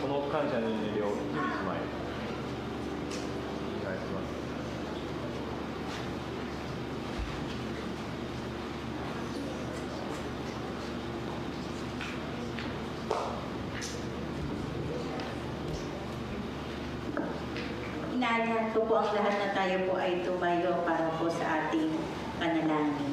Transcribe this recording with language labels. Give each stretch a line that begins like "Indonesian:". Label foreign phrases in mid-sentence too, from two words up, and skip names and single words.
Japanese: 感謝の祈りを日々しまいお願いします。
Filipino: Inaanyahan ko po ang lahat na tayo po ay tumayo para po sa ating panalangin.